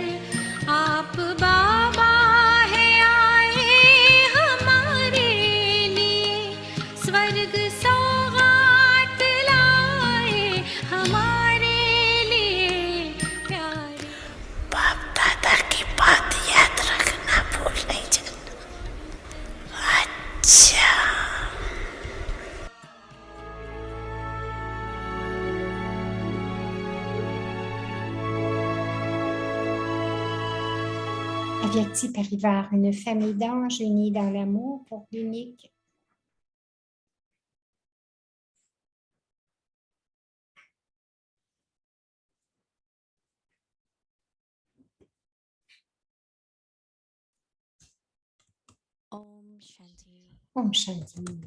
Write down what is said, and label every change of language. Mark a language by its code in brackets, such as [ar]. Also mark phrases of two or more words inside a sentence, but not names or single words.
[hi] आप बाबा है आए हमारे लिए स्वर्ग सौगात लाए हमारे लिए प्यारे बाप दादा की बात याद रखना भूल नहीं जाना। अच्छा [fr] Avyakti Parivar, une famille d'anges unis dans l'amour pour l'unique [hi] ओम शांति.